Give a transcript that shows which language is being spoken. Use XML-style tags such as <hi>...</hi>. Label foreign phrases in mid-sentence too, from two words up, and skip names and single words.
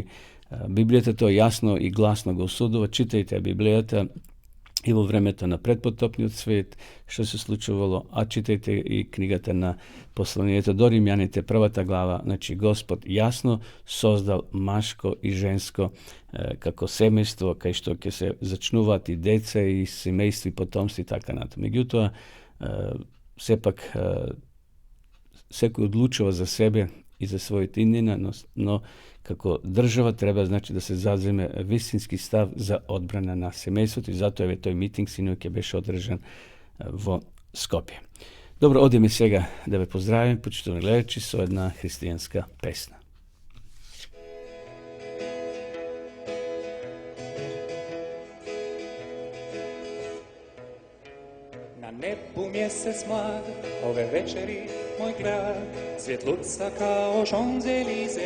<mk>Biblijata to jasno i glasno ga osudova, čitajte Biblijata i vo vremeta na predpotopni od svijet što se slučavalo, a čitajte i knjigata na poslanijeta do Rimljanite, prvata glava, znači Gospod jasno sozdal maško i žensko kako semejstvo, kaj što ke se začnuvati deca i semejstvi potomstvi, tako na to. Međutim, sepak всекој одлучува за себе и за своите иднина, но како држава треба значи да се заземе вистински став за одбрана на семејството и затоа еве тој митинг синоќа беше одржан во Скопје. Добро, одиме сега да ве поздравим, почитувани гледачи, со една христијанска песна.</mk> <hr>Na nebu mjesec mlad, ove večeri moj grad, svjetluca kao Champs-Élysées.</hr>